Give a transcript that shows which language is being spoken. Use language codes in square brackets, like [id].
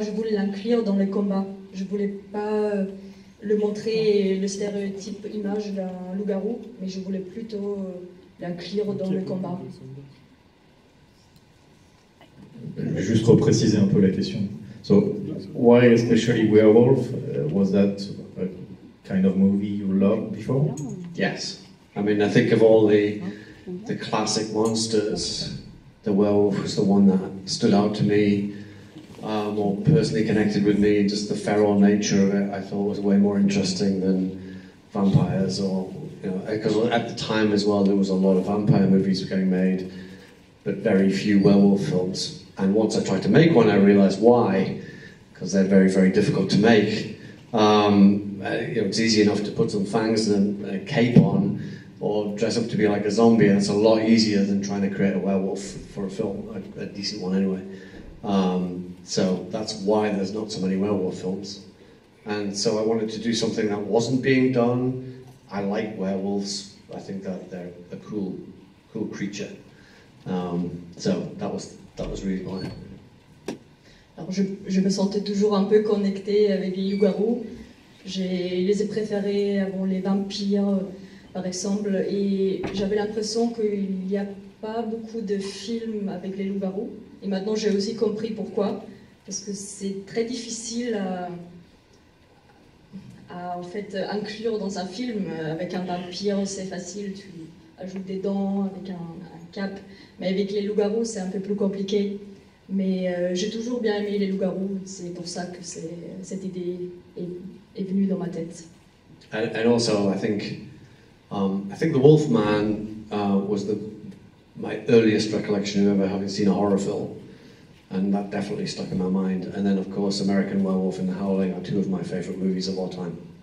[fr] Je voulais l'inclure dans le combat. Je voulais pas le montrer le stéréotype image d'un loup-garou, mais je voulais plutôt l'inclure dans le combat. Je vais juste repréciser un peu la question. [en] So, why especially werewolf? Was that a kind of movie you loved before? Yes. I mean, I think of all the classic monsters, the werewolf was the one that stood out to me, more personally connected with me. Just the feral nature of it, I thought was way more interesting than vampires, or because at the time as well there was a lot of vampire movies getting made, but very few werewolf films. And once I tried to make one, I realized why, because they're very, very difficult to make. It's easy enough to put some fangs and a cape on, or dress up to be like a zombie, and it's a lot easier than trying to create a werewolf for a film, a decent one anyway. So that's why there's not so many werewolf films. And so I wanted to do something that wasn't being done. I like werewolves. I think that they're a cool creature. So that was really why. [fr] Alors je me sentais toujours un peu connectée avec les loups-garous. Je les ai préférés avant les vampires, par exemple, et j'avais l'impression qu'il n'y a pas beaucoup de films avec les loups-garous. Et maintenant j'ai aussi compris pourquoi, parce que c'est très difficile à en fait inclure dans un film. Avec un vampire, c'est facile, tu ajoutes des dents avec un cap, mais avec les loups-garous c'est un peu plus compliqué. Mais j'ai toujours bien aimé les loups-garous, c'est pour ça que cette idée est venue dans ma tête. [en] And also, I think the Wolfman was my earliest recollection of ever having seen a horror film, and that definitely stuck in my mind. And then, of course, American Werewolf and The Howling are two of my favorite movies of all time.